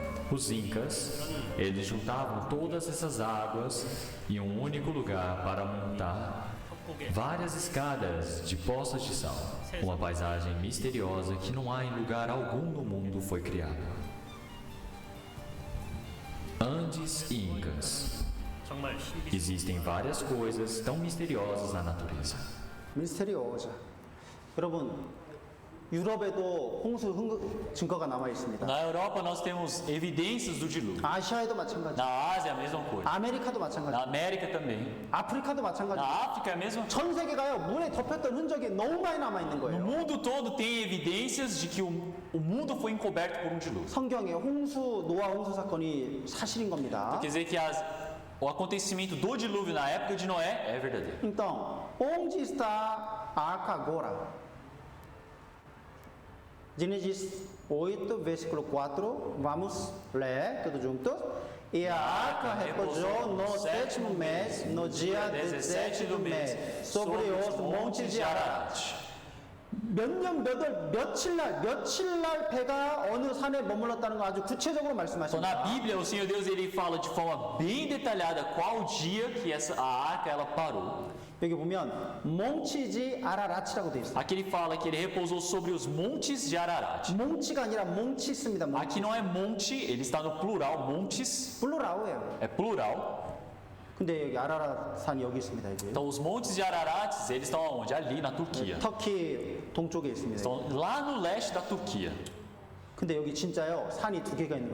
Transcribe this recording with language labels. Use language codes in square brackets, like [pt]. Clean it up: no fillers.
[pt] Os Incas, eles juntavam todas essas águas em um único lugar para montar várias escadas de poças de sal. Uma paisagem misteriosa que não há em lugar algum no mundo foi criada. Andes e Incas. Existem várias coisas tão misteriosas na natureza. [ko] 미스테리오자. 여러분, 유럽에도 홍수 증거가 남아 있습니다. [pt] Na Europa nós temos evidências do dilúvio. [ko] 아시아에도 마찬가지. [pt] Na Ásia é a mesma coisa. [ko] 아메리카도 마찬가지. [pt] Na América também. [ko] 아프리카도 마찬가지. [pt] Na África é a mesma coisa. [ko] 전 세계가요 물에 덮였던 흔적이 너무 많이 남아 있는 [pt] No [ko] 거예요. [pt] mundo todo tem evidências de que o mundo foi encoberto por um dilúvio. [ko] 성경에 노아 홍수 사건이 사실인 겁니다. [pt] Quer dizer que o acontecimento do dilúvio na época de Noé é verdadeiro. Então, onde está a arca agora? Gênesis 8, versículo 4, vamos ler tudo juntos. E a arca repousou no sétimo mês, no dia 17 do mês, sobre os montes de Ararat. [ko] 며칠 날 배가 어느 산에 머물렀다는 거 아주 구체적으로 말씀하십니다. [pt] Bíblia, o Senhor Deus ele fala de forma bem detalhada qual dia que a arca ela parou. [ko] 여기 보면 몽치지 아라라치라고 되어 있어요. [pt] Aqui ele fala que ele repousou sobre os montes de Ararat. [ko] 몽치가 아니라 몽치스입니다. [pt] Aqui não é monte, ele está no plural, montes [ko] 플루라우예요. [pt] é plural. [ko] 근데 여기 아라라 산이 여기 있습니다. 여기. [pt] Então os montes de Ararat, eles estão aonde? Ali na Turquia. [ko] 터키 동쪽에 있습니다. [pt] Estão lá no leste da Turquia. [ko] 근데 여기 진짜요 산이 두 개가 있는 거예요.